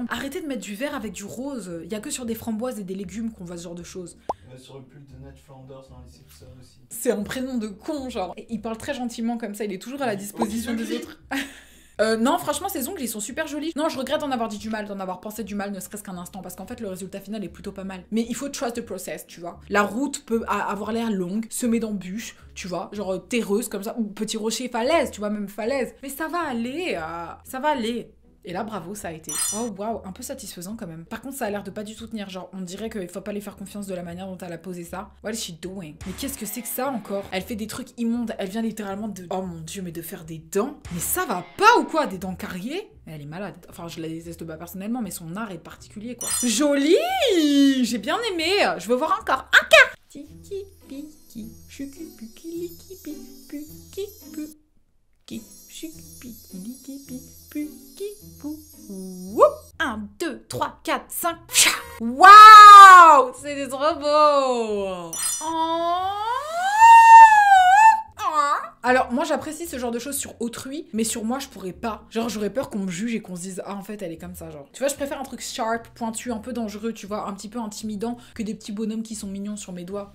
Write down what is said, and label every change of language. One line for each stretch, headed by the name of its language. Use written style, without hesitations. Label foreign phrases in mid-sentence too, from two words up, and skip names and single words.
French: Arrêtez de mettre du vert avec du rose. Il y a que sur des framboises et des légumes qu'on voit ce genre de choses. Sur le pull de Ned Flanders dans les Simpsons aussi. C'est un prénom de con, genre. Et il parle très gentiment comme ça, il est toujours à la disposition des autres. Non, franchement, ces ongles, ils sont super jolis. Non, je regrette d'en avoir dit du mal, d'en avoir pensé du mal, ne serait-ce qu'un instant, parce qu'en fait, le résultat final est plutôt pas mal. Mais il faut
English: trust the process,
French: tu vois. La route peut avoir l'air longue, semée d'embûches, tu vois, genre terreuse comme ça, ou petit rocher, falaise, tu vois, même falaise. Mais ça va aller, ça va aller. Et là, bravo, ça a été. Oh, waouh, un peu satisfaisant quand même. Par contre, ça a l'air de pas du tout tenir. Genre, on dirait qu'il faut pas lui faire confiance de la manière dont elle a posé ça.
English: What is she doing?
French: Mais qu'est-ce que c'est que ça encore? Elle fait des trucs immondes. Elle vient littéralement de... Oh mon dieu, mais de faire des dents. Mais ça va pas ou quoi? Des dents carriées? Elle est malade. Enfin, je la déteste pas personnellement, mais son art est particulier, quoi. Jolie! J'ai bien aimé. Je veux voir encore. Encore! Tiki, piki, chuki, puki, liki, puki, puki, chuki, piki, liki, puki, pou. 1, 2, 3, 4, 5. Waouh! C'est trop beau! Oh! Alors, moi, j'apprécie ce genre de choses sur autrui, mais sur moi, je pourrais pas. Genre, j'aurais peur qu'on me juge et qu'on se dise « Ah, en fait, elle est comme ça, genre. » Tu vois, je préfère un truc sharp, pointu, un peu dangereux, tu vois, un petit peu intimidant que des petits bonhommes qui sont mignons sur mes doigts.